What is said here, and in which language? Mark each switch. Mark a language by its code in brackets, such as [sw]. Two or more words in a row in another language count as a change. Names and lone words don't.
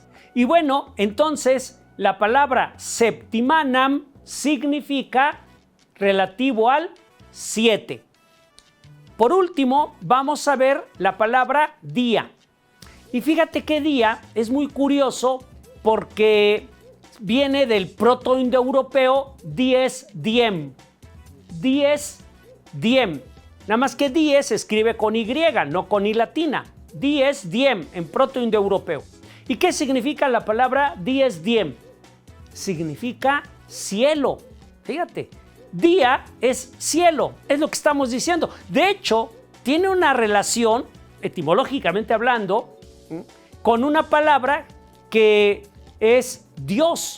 [es] Y bueno, entonces la palabra septimanam significa relativo al 7. Por último, vamos a ver la palabra día. Y fíjate que día es muy curioso porque viene del protoindoeuropeo [la] dies diem. Dies diem. [es] Nada más que dies se escribe con Y, no con I latina. [la] Dies diem [es] en protoindoeuropeo. ¿Y qué significa la palabra [la] dies diem? [es] Significa cielo. Fíjate, día es cielo, es lo que estamos diciendo. De hecho, tiene una relación, etimológicamente hablando, con una palabra que es Dios.